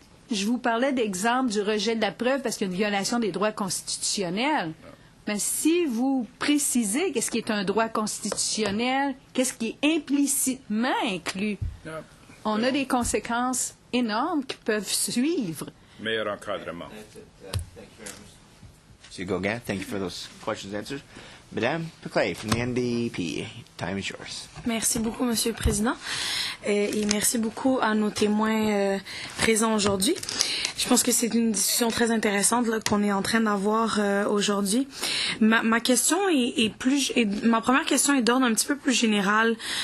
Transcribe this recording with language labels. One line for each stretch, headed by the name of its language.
French: Je vous parlais d'exemple du rejet de la preuve parce qu'il y a une violation des droits constitutionnels. Mais si vous précisez qu'est-ce qui est un droit constitutionnel, qu'est-ce qui est implicitement inclus, on a des conséquences énormes qui peuvent suivre. Meilleur encadrement.
English: Monsieur Gauguin, thank you for those questions and answers. Madame Peclet from the NDP, time is yours.
French: Merci beaucoup, Monsieur le Président. Et merci beaucoup à nos témoins présents aujourd'hui. Je pense que c'est une discussion très intéressante là, qu'on est en train d'avoir aujourd'hui. Ma question ma première question est d'ordre un petit peu plus général.